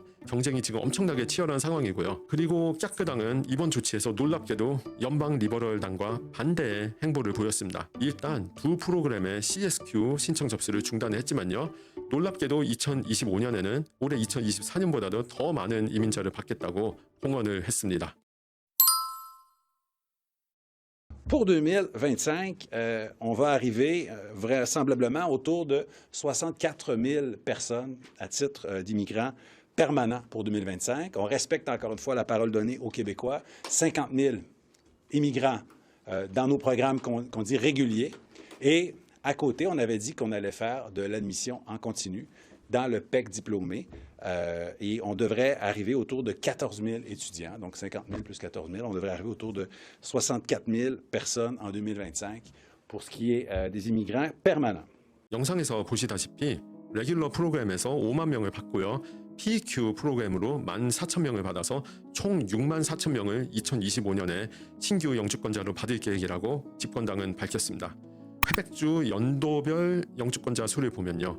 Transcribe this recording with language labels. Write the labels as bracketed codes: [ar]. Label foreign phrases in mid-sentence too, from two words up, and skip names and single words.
[ko] 경쟁이 지금 엄청나게 치열한 상황이고요. 그리고 야크당은 이번 조치에서 놀랍게도 연방 리버럴당과 반대의 행보를 보였습니다. 일단 두 프로그램의 CSQ 신청 접수를 중단했지만요. 놀랍게도 2025년에는 올해 2024년보다도 더 많은 이민자를 받겠다고 공언을 했습니다. [fr] Pour 2025, on va arriver vraisemblablement autour de 64 000 personnes à titre d'immigrants permanents pour 2025. On respecte encore une fois la parole donnée aux Québécois. 50 000 immigrants dans nos programmes qu'on dit réguliers. Et à côté, on avait dit qu'on allait faire de l'admission en continu dans le PEC diplômé. Et on devrait arriver autour de 14 000 étudiants, donc 50 000 plus 14 000. On devrait arriver autour de 64 000 personnes en 2025 pour ce qui est des immigrants permanents. [ko] 영상에서 보시다시피 레귤러 프로그램에서 5만 명을 받고요. PEQ 프로그램으로 14,000명을 받아서 총 64,000명을 2025년에 신규 영주권자로 받을 계획이라고 집권당은 밝혔습니다. 퀘벡주 연도별 영주권자 수를 보면요.